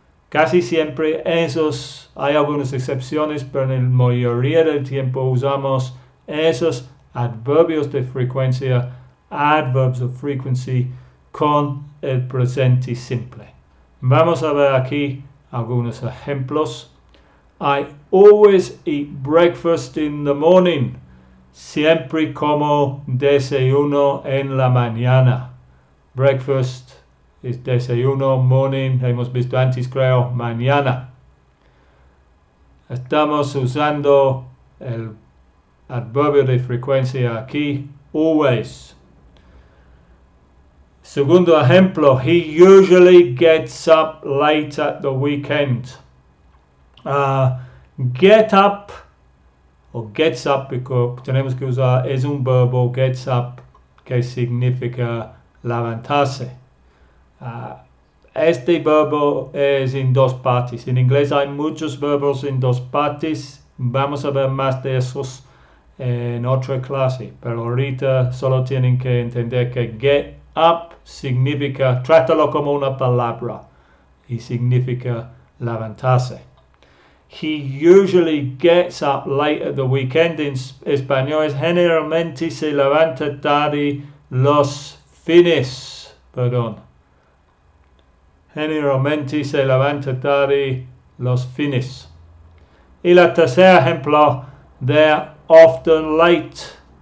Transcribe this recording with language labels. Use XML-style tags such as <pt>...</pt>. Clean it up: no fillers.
<es>Casi siempre esos, hay algunas excepciones, pero en la mayoría del tiempo usamos esos adverbios de frecuencia,</es> <en>adverbs of frequency,</en> <es>con el presente simple. Vamos a ver aquí algunos ejemplos.</es> <en>I always eat breakfast in the morning.</en> <es>Siempre como desayuno en la mañana. Breakfast es desayuno, morning, hemos visto antes creo, mañana. Estamos usando el adverbio de frecuencia aquí, always. Segundo ejemplo,</es> <en>he usually gets up late at the weekend.</en> <es>Get up o gets up, porque tenemos que usar, es un verbo, gets up, que significa levantarse. Este verbo es en dos partes. En inglés hay muchos verbos en dos partes. Vamos a ver más de esos en otra clase. Pero ahorita solo tienen que entender que get up significa, trátalo como una palabra y significa levantarse.</es> <en>He usually gets up late at the weekend.</en> <es>En español generalmente se levanta tarde los fines. Generalmente se levanta tarde los fines. Y el tercer ejemplo,</es> <en>they're often late.</en>